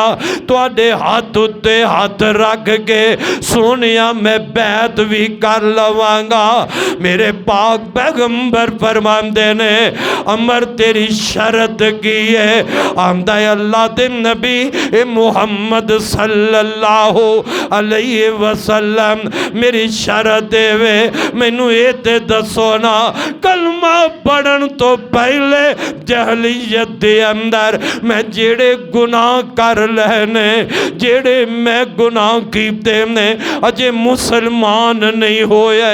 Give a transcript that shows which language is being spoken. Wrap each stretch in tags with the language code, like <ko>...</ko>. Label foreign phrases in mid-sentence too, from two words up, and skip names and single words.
<pa>تہاڈے ہتھ اتے ہتھ رکھ کے سوہنیا میں بیعت وی کر لواں گا. میرے پاک پیغمبر فرماندے نے عمرو تیری شرط کی ہے? آندا اللہ دے نبی اے محمد</pa> <ar>صلى الله عليه وسلم</ar> <pa>میری شرط اے مینوں اے تے دسو نا کلمہ پڑھن توں پہلے جاہلیت دے اندر میں جیہڑے گناہ کر لینے، جیہڑے میں گناہ کیتے نے اجے مسلمان نہیں ہوئے.</pa>